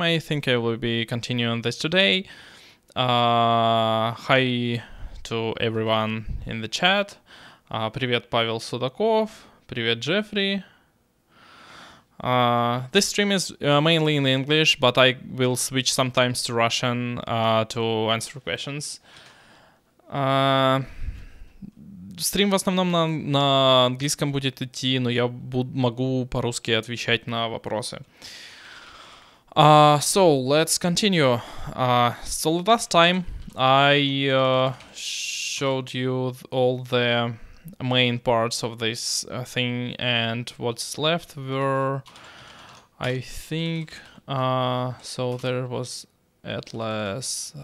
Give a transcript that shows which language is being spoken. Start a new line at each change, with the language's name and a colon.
English: I think I will be continuing this today. Hi to everyone in the chat.
Russian: Привет, Павел Судаков. Привет, Jeffrey.
English: This stream is mainly in English, but I will switch sometimes to Russian to answer questions.
Russian: Стрим в основном на английском будет идти, но я могу по-русски отвечать на вопросы.
English: So let's continue. So last time I showed you all the main parts of this thing, and what's left were, I think, so there was Atlas.